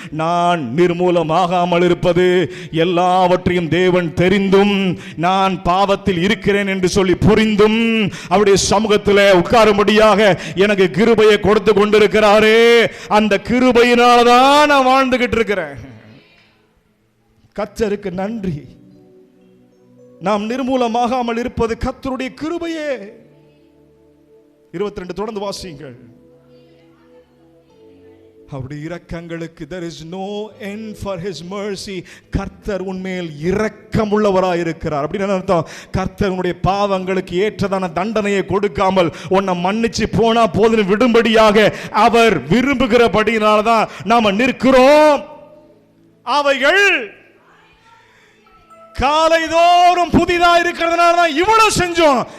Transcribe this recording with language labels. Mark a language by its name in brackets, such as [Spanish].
[Tamil] நான் நிர்மூலமாகாமல் இருப்பது எல்லாவற்றையும் தேவன் தெரிந்தும் நான் பாவத்தில் இருக்கிறேன் என்று சொல்லி புரிந்தும் அவருடைய சமூகத்தில் உட்காரும்படியாக எனக்கு கிருபையை கொடுத்து கொண்டிருக்கிறாரே, அந்த கிருபையினால்தான் நான் வாழ்ந்துகிட்டு இருக்கிறேன். கர்த்தருக்கு நன்றி. நாம் நிர்மூலமாகாமல் இருப்பது கர்த்தருடைய கிருபையே. 22 தொடர்ந்து வாசியுங்கள். அவருடைய இரக்கங்களுக்கு [English] there is no end for his mercy. [Tamil] கர்த்தர் உன்மேல் இரக்கமுள்ளவராய் இருக்கிறார். அப்படின்னு அர்த்தம், கர்த்தர் உன்னுடைய பாவங்களுக்கு ஏற்றதான தண்டனையை கொடுக்காமல் உன்னை மன்னிச்சு போனா போதும் விடும்படியாக அவர் விரும்புகிறபடியினால்தான் நாம நிற்கிறோம். அவைகள் காலைதோறும் புதிதா இருக்கிறதுனால தான் இவ்வளவு செஞ்சோம்.